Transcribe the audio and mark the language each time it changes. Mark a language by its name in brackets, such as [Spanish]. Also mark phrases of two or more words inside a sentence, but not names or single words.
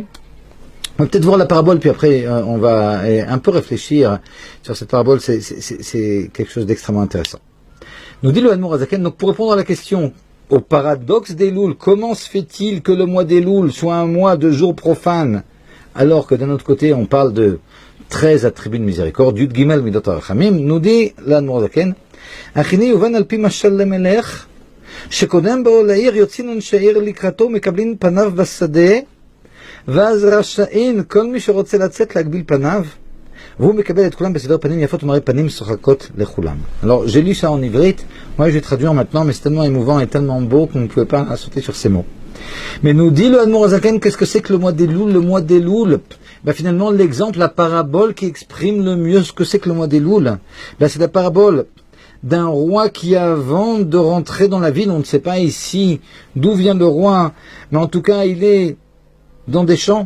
[French] On va peut-être voir la parabole, puis après, on va un peu réfléchir sur cette parabole, c'est quelque chose d'extrêmement intéressant. Nous dit le Admour Hazaken, donc pour répondre à la question, au paradoxe d'Elul, comment se fait-il que le mois d'Elul soit un mois de jours profanes, alors que d'un autre côté, on parle de 13 attributs de miséricorde, [Hebrew] יוד גימל מדות הרחמים, [French] nous dit l'Admour Hazaken, [Hebrew] והענין יובן על פי משל למלך שקודם בואו לעיר יוצאין אנשי העיר לקראתו מקבלין פניו בשדה, ואז רשאין כל מי שרוצה לצאת להגביל פניו, והוא מקבל את כולם בסבר פנים יפות ומראה פנים שוחקות לכולם. [French] Alors, j'ai lu ça en ivrite, moi je vais traduire maintenant, mais c'est tellement émouvant et tellement beau qu'on ne pouvait pas sauter sur ces mots. Mais nous dit le Admour Hazaken, qu'est-ce que c'est que le mois d'Elul? Le mois d'Elul, finalement l'exemple, la parabole qui exprime le mieux ce que c'est que le mois d'Elul, c'est la parabole d'un roi qui, avant de rentrer dans la ville, on ne sait pas ici d'où vient le roi, mais en tout cas il est dans des champs.